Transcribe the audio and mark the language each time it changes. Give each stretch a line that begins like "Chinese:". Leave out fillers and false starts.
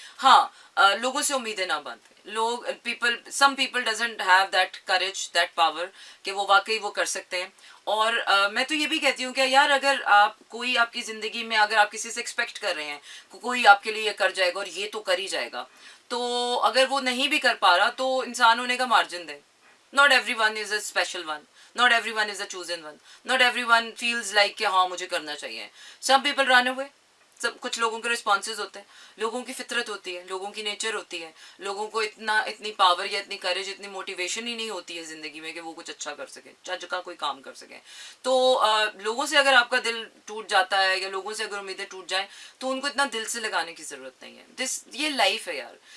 Hindi: हाँ, लोगों से उम्मीदें ना बांधें.
English: some people doesn't have that courage, that power
Hindi: कि वो वाकई वो कर सकते हैं. और मैं तो ये भी कहती हूँ कि यार अगर कोई आपकी ज़िंदगी में अगर आप किसी से एक्सपेक्ट कर रहे हैं कोई आपके लिए ये कर जाएगा और ये तो कर ही जाएगा, तो अगर वो नहीं भी कर पा रहा तो इंसान होने का मार्जिन दें.
English: not every one is a special one, not everyone is a chosen one, not everyone feels like
Hindi: कि हाँ मुझे करना चाहिए.
English: Some people run away,
Hindi: सब कुछ लोगों के रिस्पॉन्सेज होते हैं, लोगों की फितरत होती है, लोगों की नेचर होती है, लोगों को इतनी पावर या इतनी करेज, इतनी मोटिवेशन ही नहीं होती है ज़िंदगी में कि वो कुछ अच्छा कर सके, चज का कोई काम कर सके। तो लोगों से अगर आपका दिल टूट जाता है या लोगों से अगर उम्मीदें टूट जाएं तो उनको इतना दिल से लगाने की ज़रूरत नहीं है। ये लाइफ है यार।